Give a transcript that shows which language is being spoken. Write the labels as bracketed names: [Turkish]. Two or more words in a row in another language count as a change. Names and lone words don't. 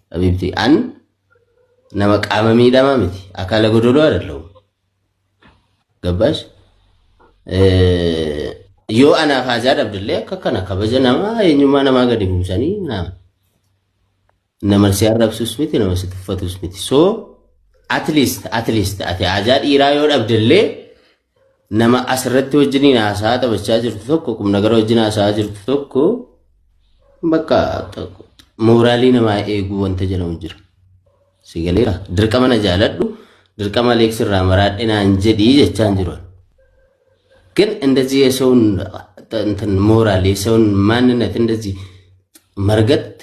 [Oromo] Habiibti, an nama qaama miidhamaa miti, akaala godoloo adala'u. Gabbaas? Eh, yoo anaaf haajaa dhabdillee akka kana kabaja namaa, eenyummaa namaa gadi buusanii, naam. Nama si arrabsus miti, nama si tuffatus miti. [English] So, at least, at least, [Oromo] ati haajaa dhiiraa yoo dhabdillee, nama asirratti wajjiniin haasaa taphachaa jirtu tokko, kum nagara wajjin haasaa jirtu tokko, bakka mooraalii namaa eeguu wanta jedhamu jira. Si galeera? Dirqama na jaaladhu, dirqama Aleeks irraa maraadhe naan jedhii jechaan jiru. [Amharic] ግን እንደዚህ የሰውን እንትን ሞራል የሰውን ማንነት እንደዚህ መርገጥ